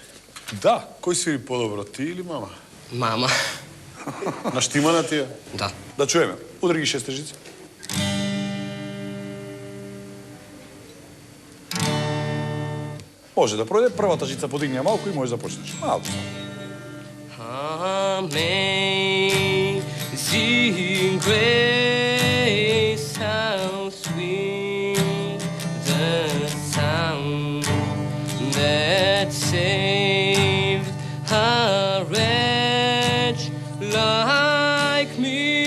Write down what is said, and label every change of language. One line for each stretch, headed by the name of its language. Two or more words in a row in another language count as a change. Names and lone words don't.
Macedonian: Да, кој свири подобро, ти или мама? Мама. Наштимана ти е? Да. Да чуеме, удари ги шестежици. Може да пројде, првата жица подигне малку и може да почнеш. Малку.
English: Amazing grace, how sweet the sound that saved a wretch like me.